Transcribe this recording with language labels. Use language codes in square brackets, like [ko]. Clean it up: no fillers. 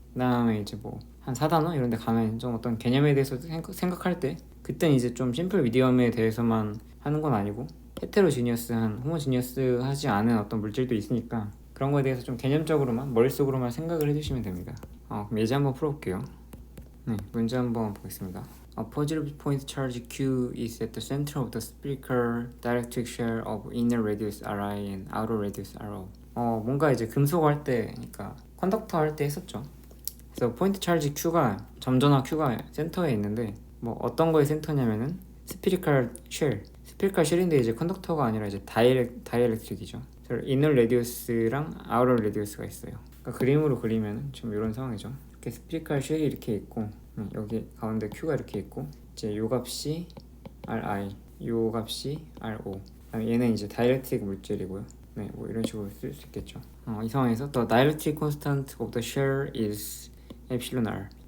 [ko] 그 다음에 이제 뭐 한 4단원 이런 데 가면 좀 어떤 개념에 대해서 생각할 때 그땐 이제 좀 심플 미디엄에 대해서만 하는 건 아니고 헤테로지니어스한 호모지니어스 하지 않은 어떤 물질도 있으니까 그런 거에 대해서 좀 개념적으로만 머릿속으로만 생각을 해주시면 됩니다. 그럼 예제 한번 풀어볼게요. 네, 문제 한번 보겠습니다. [en] A positive point charge Q is at the center of the spherical dielectric shell of inner radius Ri and outer radius Ro. [ko] 뭔가 이제 금속 할 때, 그러니까 컨덕터 할 때 했었죠. 그래서 포인트 찰지 Q가 점전화 Q가 센터에 있는데 뭐 어떤 거의 센터냐면은 스피리컬 쉘인데 이제 컨덕터가 아니라 이제 다이엘렉트릭이죠. 이너 레디우스랑 아우터 레디우스가 있어요. 그러니까 그림으로 그리면 좀 이런 상황이죠. 이렇게 스피리컬 쉘이 이렇게 있고 여기 가운데 Q가 이렇게 있고 이제 요 값이 Ri, 요 값이 Ro. 얘는 이제 다이엘렉트릭 물질이고요. 네, 뭐 이런 식으로 쓸 수 있겠죠. 이 상황에서 [en] the dielectric constant of the shell is epsilon r.